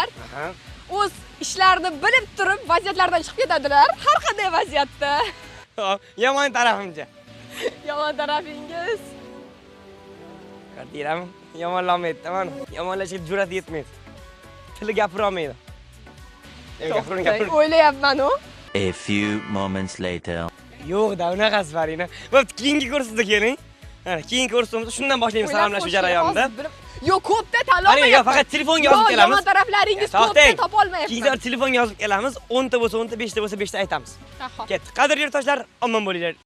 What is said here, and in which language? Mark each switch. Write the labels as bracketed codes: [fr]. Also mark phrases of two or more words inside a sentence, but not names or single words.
[uz] O'z ishlarini bilib turib vaziyatlardan chiqib ketadilar. Har qanday vaziyatda. Yomon tarafimcha. Yomon tarafingiz. Qardiram, yomonlamaydi, mana. Yomonlashga jur'at yetmaydi. Tili gapira olmaydi. O'ylayapman-u. [en] A few moments later. [uz] Yo'q-da, unaqasi Farina. Bo'pti, keyingi kursda keling. Mana, keyingi kursimizda shundan boshlaymiz salomlashuv jarayonida. Yo'q, ko'pda tanlamayapman. Yo'q, faqat telefonga yozib kelamiz. Yomon taraflaringiz ko'pda topa olmayapman. Keyingi telefonga yozib kelamiz. 10 ta bo'lsa 10 ta, 5 ta bo'lsa 5 ta aytamiz. Ketdik. Qadrli yurtdoshlar, omon bo'linglar.